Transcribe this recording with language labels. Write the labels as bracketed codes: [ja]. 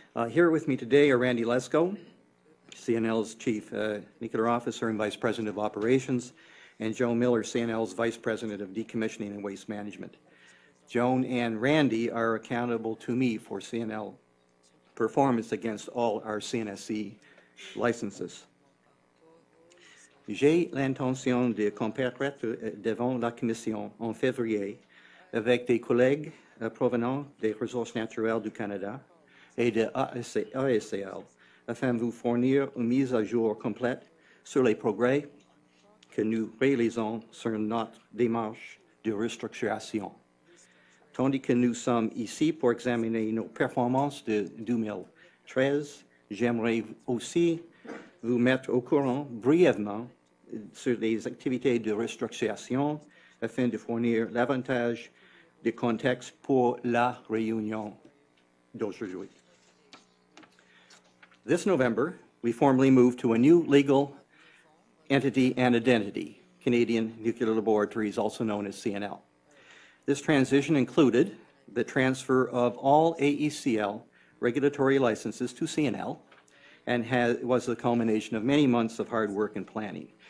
[en] Here with me today are Randy Lesko, CNL's Chief Nuclear Officer and Vice President of Operations, and Joan Miller, CNL's Vice President of Decommissioning and Waste Management. Joan and Randy are accountable to me for CNL performance against all our CNSC licenses. [fr] J'ai l'intention de comparaître devant la Commission en février avec des collègues provenant des ressources naturelles du Canada et de EACL afin de vous fournir une mise à jour complète sur les progrès que nous réalisons sur notre démarche de restructuration. Tandis que nous sommes ici pour examiner nos performances de 2013, j'aimerais aussi vous mettre au courant brièvement sur les activités de restructuration afin de fournir davantage de contexte pour la réunion d'aujourd'hui. [en] This November, we formally moved to a new legal entity and identity, Canadian Nuclear Laboratories, also known as CNL. This transition included the transfer of all AECL regulatory licenses to CNL and was the culmination of many months of hard work and planning.